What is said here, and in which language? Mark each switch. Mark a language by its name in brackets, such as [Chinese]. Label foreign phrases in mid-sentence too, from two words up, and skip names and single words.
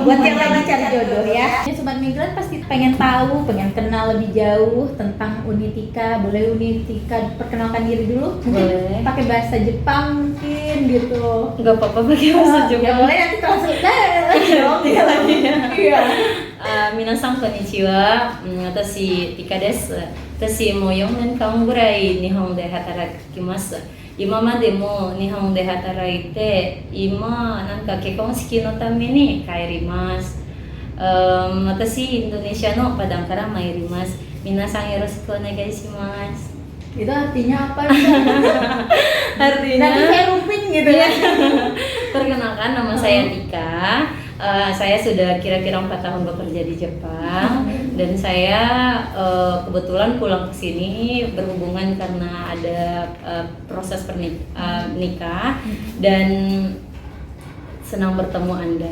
[Indonesian] Buat yang lagi cari jodoh ya. Sobat migran pasti pengen tahu, pengen kenal lebih jauh tentang Unitika. Boleh Unitika perkenalkan diri dulu? Boleh. Pakai bahasa Jepang mungkin gitu. Nggak apa-apa pakai bahasa Ya Jepang. boleh, nanti translate lagi. Iya. [Japanese] 皆さんこんにちは。私ティカです。私もう4年間ぐらい日本で働きます。今までも日本で働いて、今なんか結婚式のために帰ります。私インドネシアのパダンから参ります。皆さんよろしくお願いします。 [Indonesian] Itu artinya apa? Artinya Nanti saya rupin gitu ya. Perkenalkan, nama saya Tika. Saya sudah kira-kira 4 tahun bekerja di Jepang, dan saya kebetulan pulang ke sini berhubungan karena ada proses nikah, dan senang bertemu Anda.